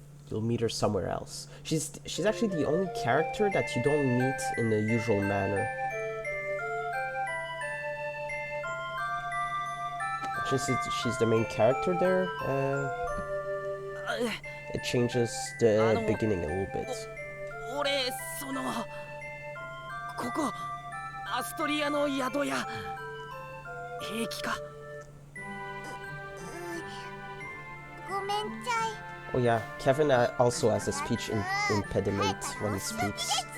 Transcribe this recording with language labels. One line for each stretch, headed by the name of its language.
English: You'll meet her somewhere else. She's actually the only character that you don't meet in the usual manner. Since she's the main character there, it changes the beginning a little bit.
Japanese: 俺ここアストリアの宿屋平気か。ごめんちゃい。
English: Oh yeah, Kevin also has a speech impediment when he speaks.